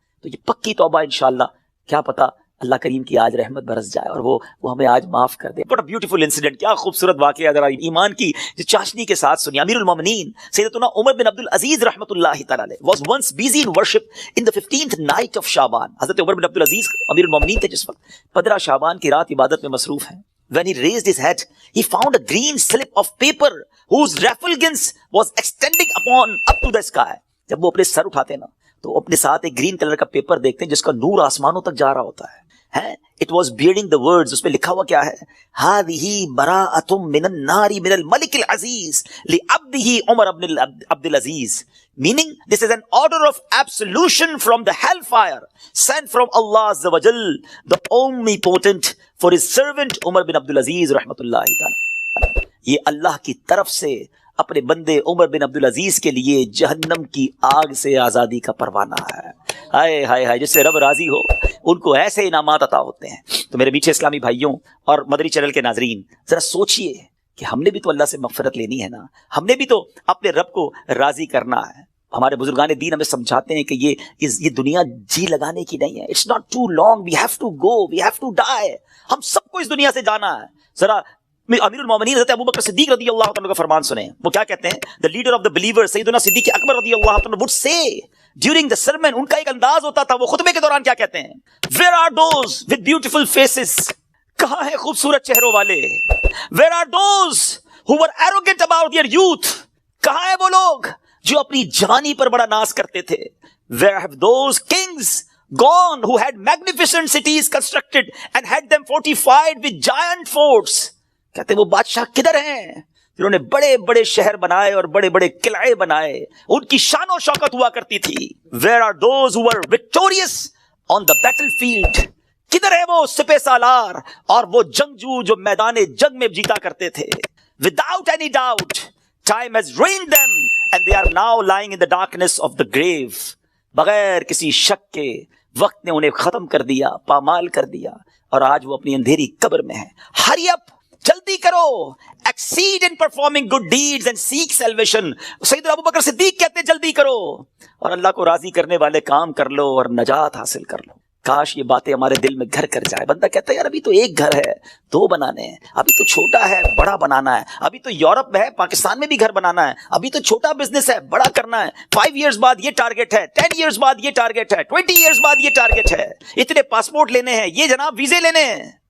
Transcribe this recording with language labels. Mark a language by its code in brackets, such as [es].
[ur] تو یہ پکی توبہ انشاءاللہ, کیا پتا اللہ کریم کی آج رحمت برس جائے اور وہ ہمیں آج معاف کر دے. [en] What a beautiful incident, [ur] کیا خوبصورت واقعہ, ذرا ایمان کی جو چاشنی کے ساتھ سنی. [en] امیر المومنین سیدتنا عمر بن عبد العزیز رحمۃ اللہ تعالی علیہ was once busy in worship in the 15th night of شعبان. [ur] حضرت عمر بن عبد العزیز امیر المومنین تھے جس وقت 15 شعبان کی رات عبادت میں مصروف ہیں. [en] When he raised his head, he found a green slip of paper whose refulgence was extending up to the sky. [ur] جب وہ اپنے سر اٹھاتے نا تو اپنے ساتھ ایک گرین کلر کا پیپر دیکھتے ہیں جس کا نور آسمانوں تک جا رہا ہوتا ہے. [en] It was bearing the words, [ur] اس پہ لکھا ہوا کیا ہے, [ar] هذه براءة من النار من الملك العزيز لعبده عمر بن عبد العزيز, [en] meaning this is an order of absolution from the hellfire sent from Allah Azza wa Jal, the omnipotent, for his servant Umar bin Abdul Aziz rahmatullahi ta'ala. [ur] یہ اللہ کی طرف سے اپنے بندے عمر بن عبد العزیز کے لیے جہنم کی آگ سے آزادی کا پروانہ ہے. ہائے ہائے ہائے, جس سے رب راضی ہو ان کو ایسے انعامات عطا ہوتے ہیں. تو میرے میٹھے اسلامی بھائیوں اور مدری چینل کے ناظرین, ذرا سوچئے کہ ہم نے بھی تو اللہ سے مغفرت لینی ہے نا, ہم نے بھی تو اپنے رب کو راضی کرنا ہے. ہمارے بزرگان دین ہمیں سمجھاتے ہیں کہ یہ دنیا جی لگانے کی نہیں ہے. [en] It's not too long, we have to go, we have to die. [ur] ہم سب کو اس دنیا سے جانا ہے. ذرا امیر المومنین حضرت ابوبکر صدیق رضی اللہ عنہ کا فرمان سنیں. وہ کیا کہتے ہیں؟ [en] the leader of the believers سیدنا صدیق اکبر رضی اللہ عنہ would say during the sermon, [ur] ان کا ایک انداز ہوتا تھا, وہ خطبے کے دوران کیا کہتے ہیں, [en] where are those with beautiful faces, [ur] کہاں ہیں خوبصورت چہروں والے, [en] where are those who were arrogant about their youth, [ur] کہاں ہیں وہ لوگ جو اپنی جوانی پر بڑا ناز کرتے تھے, [en] where have those kings gone who had magnificent cities constructed and had them fortified with giant forts. [ur] کہتے ہیں وہ بادشاہ کدھر ہیں جنہوں نے بڑے بڑے شہر بنائے اور بڑے بڑے قلعے بنائے, ان کی شان و شوکت ہوا کرتی تھی. [en] Where are those who were victorious on the battlefield, [ur] کدھر ہے وہ سپہ سالار اور وہ جنگجو جو میدان جنگ میں جیتا کرتے تھے. [en] Without any doubt time has ruined them and they are now lying in the darkness of the grave. [ur] بغیر کسی شک کے وقت نے انہیں ختم کر دیا, پامال کر دیا, اور آج وہ اپنی اندھیری قبر میں ہیں. [en] Hurry up, [ur] جلدی کرو, [en] exceed in performing good deeds and seek salvation. [ur] سیدنا ابوبکر صدیق کہتے ہیں جلدی کرو اور اللہ کو راضی کرنے والے کام کر لو اور نجات حاصل کر لو. کاش یہ باتیں ہمارے دل میں گھر کر جائے. بندہ کہتا ہے یار ابھی تو ایک گھر ہے, 2 بنانے ہیں, ابھی تو چھوٹا ہے بڑا بنانا ہے, ابھی تو یورپ میں ہے پاکستان میں بھی گھر بنانا ہے, ابھی تو چھوٹا بزنس ہے بڑا کرنا ہے, 5 ایئرز بعد یہ ٹارگٹ ہے, 10 ایئرز بعد یہ ٹارگٹ ہے, 20 ایئرز بعد یہ ٹارگٹ ہے, اتنے پاسپورٹ لینے ہیں, یہ جناب ویزے لینے ہیں.